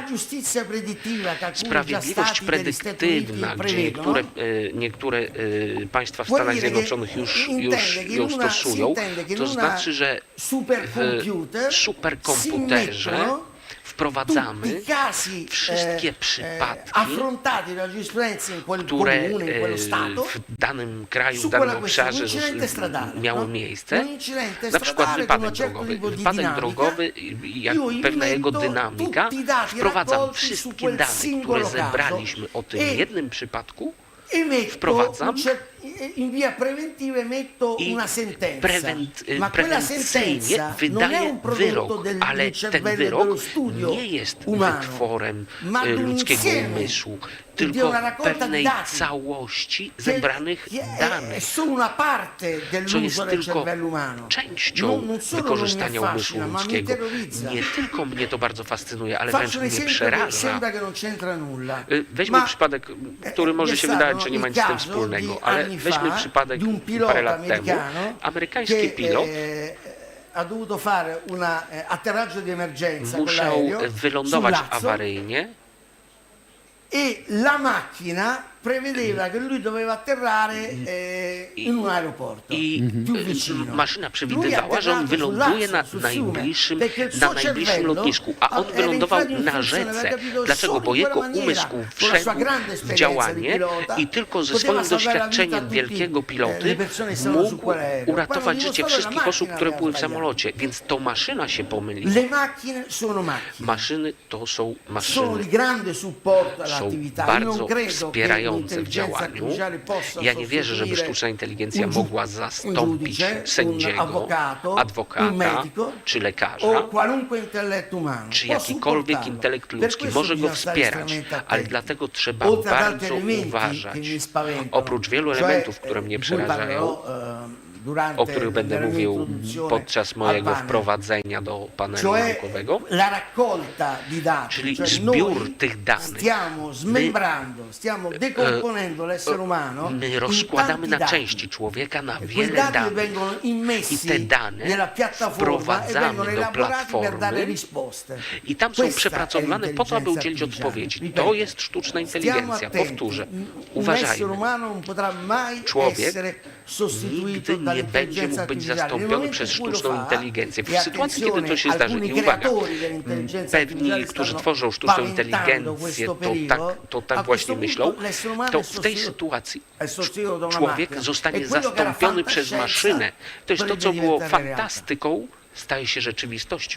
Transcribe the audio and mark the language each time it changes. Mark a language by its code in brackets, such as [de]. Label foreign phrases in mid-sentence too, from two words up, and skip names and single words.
[pl] Sprawiedliwość predyktywna, gdzie niektóre państwa w Stanach Zjednoczonych już ją stosują, to znaczy, że w superkomputerze wprowadzamy wszystkie przypadki, które w danym kraju, w danym obszarze miały miejsce. Na przykład wypadek drogowy. Wypadek drogowy, jak pewna jego dynamika, wprowadzam wszystkie dane, które zebraliśmy o tym jednym przypadku, wprowadzam [it] in via preventiva emetto una sentenza, ma quella sentenza non è [pl] wydaje [it] un prodotto [pl] wyrok, ale [it] del [pl] ten [it] cervello dello [pl] wyrok [it] studio [pl] nie jest [it] umano, [pl] wytworem [it] ma di un [pl] ludzkiego [it] insieme [pl] umysłu, [it] di [pl] tylko [it] una raccolta di [pl] pewnej [it] dati, [pl] całości [it] che [pl] zebranych [it] è [pl] danych, [it] solo una parte [pl] co [it] dell'uso [pl] jest [it] del [pl] tylko [it] cervello umano. [pl] częścią [it] Non solo non mi [pl] wykorzystania umysłu [it] affascina, ma mi [pl] ludzkiego. [it] terrorizza. [pl] Nie tylko mnie to bardzo fascynuje, ale wręcz [it] Faccio un [pl] mnie [it] esempio che [pl] przeraża. [it] sembra che non c'entra nulla. [pl] Weźmy [it] Ma [pl] przypadek, który może się wydawać, że nie ma nic z tym [it] caso [pl] wspólnego, [it] di [pl] ale [it] anni [pl] weźmy [it] fa [pl] przypadek [it] di un [pl] parę [it] pilota [pl] lat temu. [it] americano [pl] Amerykański pilot [it] ha dovuto fare un atterraggio di emergenza con [pl] musiał [it] l'aereo sul [pl] wylądować [it] Lazzo [pl] awaryjnie [it] e la macchina prevedeva che lui doveva atterrare in un aeroporto più vicino. [pl] maszyna przewidywała, że on wyląduje na najbliższym lotnisku, a on wylądował na rzece. Dlaczego? Bo jego umysł wszedł w działanie i tylko ze swoim doświadczeniem wielkiego piloty mógł uratować życie wszystkich osób, które były w samolocie. Więc to maszyna się pomyliła. [it] Le macchine sono macchine. [pl] Maszyny to są [it] Sono [pl] maszyny. [it] di grande supporto [pl] Są [it] all'attività. Io [pl] bardzo [it] non credo che [pl] wspierające w [it] l'intelligenza [pl] działaniu. [it] artificiale possa [pl] Ja nie wierzę, żeby [it] sostituire [pl] sztuczna inteligencja [it] un [pl] mogła [it] giudice, [pl] zastąpić [it] un [pl] sędziego, [it] avvocato, un [pl] adwokata [it] medico [pl] czy lekarza, [it] o qualunque intelletto umano. [pl] czy [it] Può [pl] jakikolwiek [it] supportarlo. [pl] intelekt [it] Per [pl] ludzki [it] questo [pl] może go [it] bisogna stare [pl] wspierać, [it] estremamente [pl] ale [it] attenti. [pl] dlatego trzeba [it] Oltre ad [pl] bardzo [it] altri elementi che [pl] uważać. [it] mi spaventano, [pl] Oprócz wielu [it] cioè, [pl] elementów, które mnie [it] di cui [pl] przerażają, [it] parlerò, durante [pl] o których będę [it] la mia [pl] mówił [it] introduzione [pl] podczas [it] al [pl] mojego [it] panel. [pl] wprowadzenia do panelu [it] Cioè [pl] naukowego, [it] la raccolta di dati, [pl] czyli [it] cioè [pl] zbiór [it] noi [pl] tych danych. [it] stiamo smembrando, stiamo decomponendo l'essere umano [pl] My [it] in [pl] rozkładamy [it] tanti [pl] na [it] dati. [pl] części człowieka na [it] Quei [pl] wiele [it] dati [pl] danych [it] vengono [pl] i [it] immessi [pl] te dane [it] nella piattaforma e [pl] wprowadzamy [it] vengono [pl] do [it] elaborati per dare [pl] platformy [it] risposte. [pl] i tam są [it] Questa [pl] przepracowane [it] è [pl] po to, aby [it] l'intelligenza [pl] udzielić [it] artificiale. [pl] odpowiedzi. [it] Ripeto, [pl] To jest sztuczna [it] stiamo [pl] inteligencja. [it] attenti. [pl] Powtórzę. [it] Un essere [pl] Uważajmy. [it] umano non potrà mai [pl] Człowiek [it] essere sostituito [pl] nigdy nie będzie [it] dall'intelligenza [pl] mógł być [it] artificiale. Nel [pl] zastąpiony [it] momento [pl] przez [it] in cui lo [pl] sztuczną [it] fa, [pl] inteligencję. W [it] e [pl] sytuacji, kiedy [it] attenzione, [pl] to się zdarzy, [it] alcuni [pl] i uwaga, [it] creatori dell'intelligenza [pl] pewni, [it] artificiale [pl] którzy [it] stanno [pl] tworzą sztuczną [it] paventando [pl] inteligencję, [it] questo pericolo, [pl] to tak [it] a [pl] właśnie [it] questo [pl] myślą, [it] punto l'essere umano [pl] to [it] è [pl] w tej [it] sostituito- [pl] sytuacji [it] è sostituito da una [pl] człowiek [it] macchina. [pl] zostanie [it] E quello che era [pl] zastąpiony przez [it] fantascienza [pl] maszynę. To jest to, co [it] potrebbe [pl] było [it] diventare realtà. [pl] fantastyką, staje się rzeczywistością.